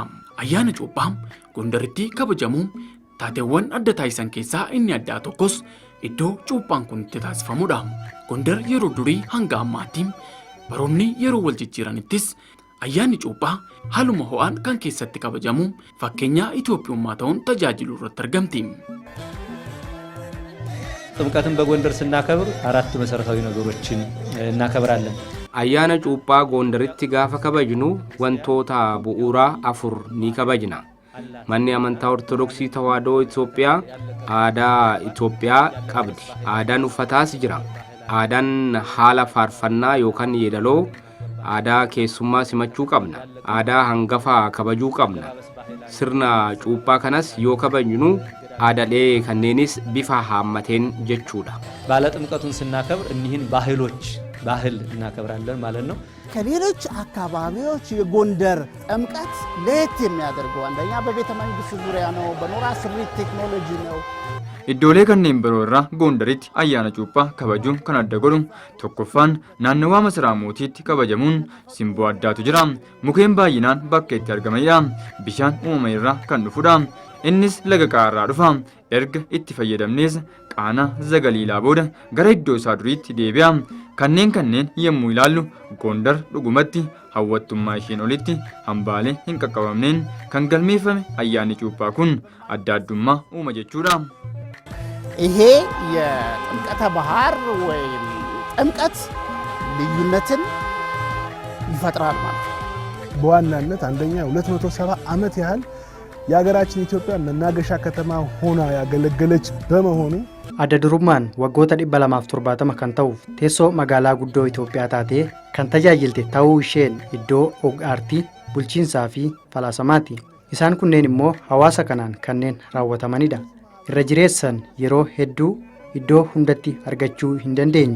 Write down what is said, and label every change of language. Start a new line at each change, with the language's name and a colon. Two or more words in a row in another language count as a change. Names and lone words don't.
Oromo: Ayyaana cuuphaa Gondaritti kabajamu taateewwan adda taasisan keessaa inni addaa tokkos iddoo cuuphaan kun itti taasifamudha. Gondar yeroo durii hanga ammaatti baroonni yeroo wal jijjiiranittis ayyaanni cuuphaa haaluma ho'aan kan keessatti kabajamu fakkeenya Itoophiyummaa ta'uun tajaajilu irratti argamti.
Amharic: ጥምቀትን በጎንደር ስናከብር አራት መሰረታዊ ነገሮችን እናከብራለን።
Oromo: ayyaana cuuphaa Gondaritti gaafa kabajnu wantoota bu'uuraa 4 ni kabajna. Manni amantaa Ortodoksii Tawaahidoo Itoophiyaa aadaa Itoophiyaa qabdi. Aadaan uffataas jira. Aadaan haala faarfannaa yookaan yeedaloo aadaa keessummaa simachuu qabna. Aadaa hangafaa kabajuu qabna. Sirna cuuphaa kanas yoo kabajnu aadalee kanneenis bifa haammateen jechuudha.
Amharic: ባለ ጥምቀቱን ስናከብር እኒህን ባህል እናከብራለን ማለት ነው። ከሌሎች አካባቢዎች የጎንደር ጥምቀት ለየት የሚያደርገው አንደኛ በቤተ መንግስት ዙሪያ ነው፣ በኖራ ስሪት ቴክኖሎጂ ነው።
Oromo: Iddoolee kanneen biroo irraa Gondaritti ayyaana cuuphaa kabajuun kan adda godhu tokkoffaan naannawaa masaraa mootiitti kabajamuun simboo addaatu jira. Mukeen baay'inaan bakka itti argamanidha. Bishaan uumama irraa kan dhufudha. Innis laga qaarraa dhufa. Erga itti fayyadamnees qaana zagaliilaa booda gara iddoo isaa duriitti deebi'a. Kanneen yommuu ilaallu Gondar dhugumatti hawwattummaa isheen olitti hambaalee hin qaqqabamneen kan galmeeffame ayyaanni cuuphaa kun adda addummaa uuma jechuudha.
Amharic: ይሄ የጥምቀተ ባህር ወይም ጥምቀት ልዩነትን ይፈጥራል ማለት ነው። በዋናነት አንደኛ 270 ዓመት ያህል የሀገራችን ኢትዮጵያ መናገሻ ከተማ ሆና ያገለገለች በመሆኑ
Oromo: adda durummaan waggoota 270 kan ta'uuf teessoo magaalaa guddoo Itoophiyaa taatee kan tajaajilte ta'uu isheen iddoo aartii, bulchiinsaa fi falaasamaati. Isaan kunneen immoo hawaasa kanaan kanneen raawwatamanidha. Irra jireessan yeroo hedduu iddoo hundatti argachuu hin dandeenyu.